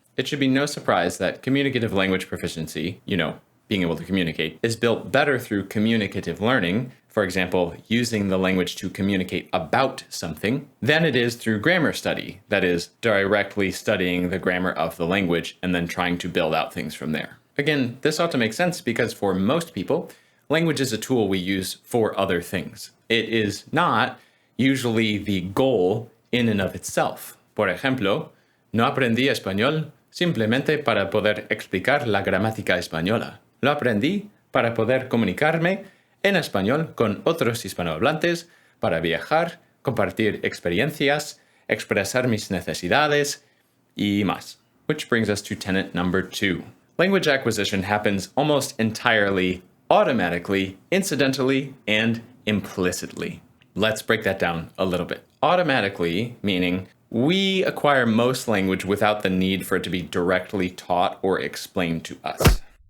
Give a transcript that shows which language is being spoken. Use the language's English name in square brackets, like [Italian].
[English] It should be no surprise that communicative language proficiency, being able to communicate, is built better through communicative learning, for example, using the language to communicate about something, than it is through grammar study, that is, directly studying the grammar of the language and then trying to build out things from there. Again, this ought to make sense because for most people, language is a tool we use for other things. It is not usually the goal in and of itself. [Spanish] Por ejemplo, no aprendí español simplemente para poder explicar la gramática española. Lo aprendí para poder comunicarme en español con otros hispanohablantes, para viajar, compartir experiencias, expresar mis necesidades, y más. [English] Which brings us to tenet number 2. Language acquisition happens almost entirely automatically, incidentally, and implicitly. Let's break that down a little bit. Automatically, meaning we acquire most language without the need for it to be directly taught or explained to us.